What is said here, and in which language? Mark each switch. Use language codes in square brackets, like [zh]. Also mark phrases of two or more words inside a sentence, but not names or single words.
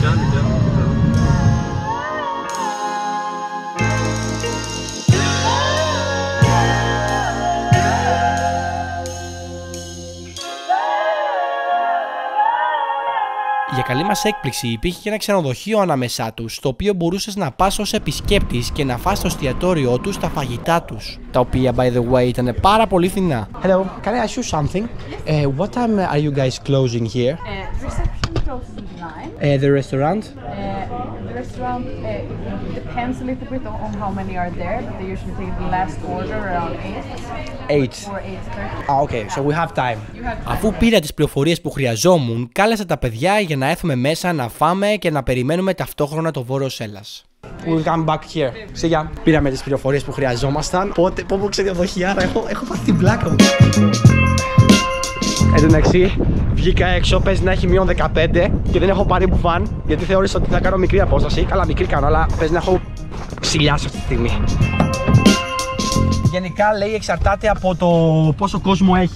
[el] Για καλή μας έκπληξη υπήρχε και ένα ξενοδοχείο ανάμεσά τους, στο οποίο μπορούσες να πας ως επισκέπτης και να φας στο εστιατόριό τους τα φαγητά τους, τα οποία [en] by the way [el] ήταν πάρα πολύ φθηνά. [en] Hello, can I ask you something? What time are you guys closing here? The reception closes at 9. The restaurant? The restaurant depends a little bit on how many are there, but they usually take the last order around 8. 8. Or 8:30. Okay, so we have time. [el] Αφού πήρα τις πληροφορίες που χρειαζόμουν, κάλεσα τα παιδιά για να έρθουμε μέσα να φάμε και να περιμένουμε ταυτόχρονα το Βόρος-Έλλας. [en] We'll come back here. [el] Σιγά. Πήραμε τις πληροφορίες που χρειαζόμασταν. Πότε ξεδιοδοχιάρα, έχω πάθει την πλάκα μου. Εν τω μεταξύ, βγήκα έξω, παίζει να έχει μείον 15 και δεν έχω πάρει μπουφάν γιατί θεώρησα ότι θα κάνω μικρή απόσταση. Καλά, μικρή κάνω, αλλά παίζει να έχω ξυλιάσει αυτή τη στιγμή. Γενικά λέει εξαρτάται από το πόσο κόσμο έχει.